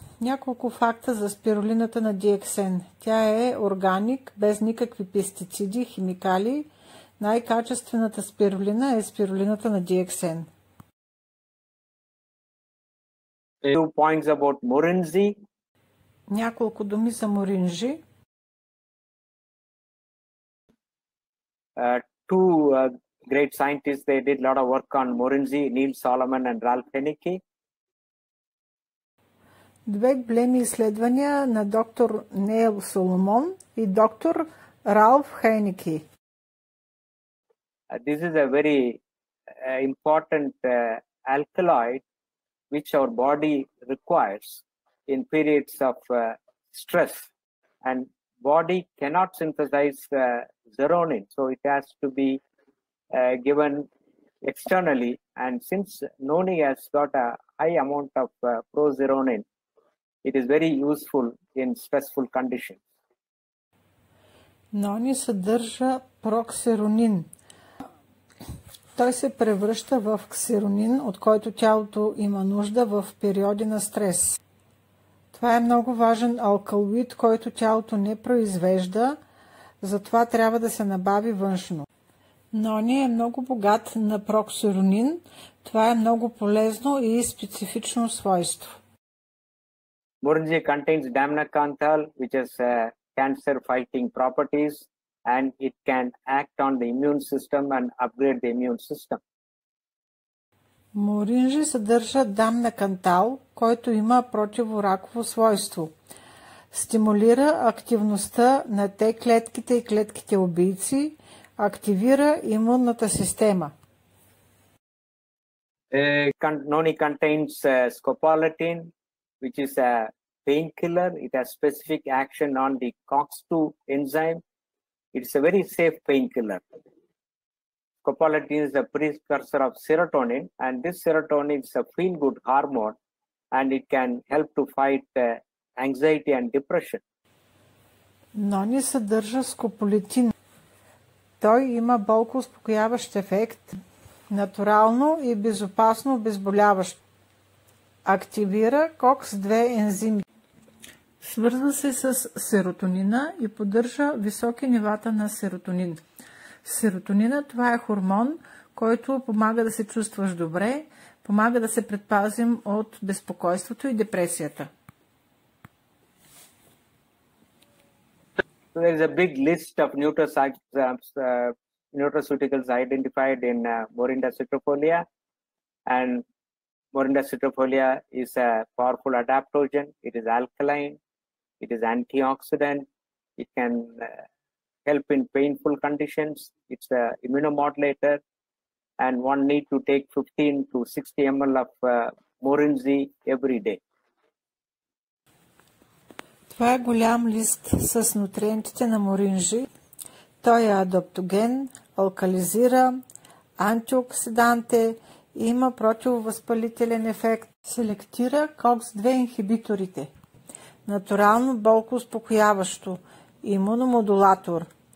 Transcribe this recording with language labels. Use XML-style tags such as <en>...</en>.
<bg>Няколко факта за спирулината на DXN. Тя е органик, без никакви пестициди, химикали. Най-качествената спирулина е спирулината на DXN.</bg> <en>Two points about Morinji.</en> <bg>Няколко думи за Моринжи.</bg> <en>Two great scientists, they did a lot of work on Morinji, Neil Solomon and Ralph Henneke.</en> <bg>Две големи изследвания на доктор Нейл Соломон и доктор Ралф Хейнеки.</bg> <en>This is a very important alkaloid which our body requires in periods of stress, and body cannot synthesize zeronin, so it has to be given externally, and since noni has got a high amount of prozeronin, it is very useful in stressful conditions.</en> <bg>Нони съдържа проксеронин. Той се превръща в ксеронин, от който тялото има нужда в периоди на стрес. Това е много важен алкалоид, който тялото не произвежда, затова трябва да се набави външно. Нони е много богат на проксеронин. Това е много полезно и специфично свойство.</bg> <en>Morinji contains damnacanthal, which has cancer-fighting properties, and it can act on the immune system and upgrade the immune system.</en> <bg>Моринжи съдържа дамнакантал, който има противораково свойство. Стимулира активността на Т клетките и клетките убийци, активира имунната система.</bg> <en>Noni contains scopolamine, which is a painkiller. It has specific action on the COX-2 enzyme. It's a very safe painkiller. Scopolamine is a precursor of serotonin, and this serotonin is a feel-good hormone, and it can help to fight anxiety and depression.</en> <bg>Нони съдържа скополитин. Той има болкоуспокояващ ефект, натурално и безопасно обезболяващ. Активира COX-2 ензими. Свързва се с серотонина и поддържа високи нивата на серотонин. Серотонина, това е хормон, който помага да се чувстваш добре, помага да се предпазим от безпокойството и депресията.</bg> <en>There is a big list of nutraceuticals identified in Moringa citrifolia, and Moringa citrifolia is a powerful adaptogen. It is alkaline, it is antioxidant, it can help in painful conditions, it's an immunomodulator, and one need to take 15 to 60 ml of Morinji every day.</en> <bg>Това е голям лист с нутриентите на Моринжи. Той е адаптоген, алкализира, антиоксиданте и има противовъзпалителен ефект. Селектира COX-2 инхибиторите. Натурално болкоуспокояващо, имуномодулатор.</bg>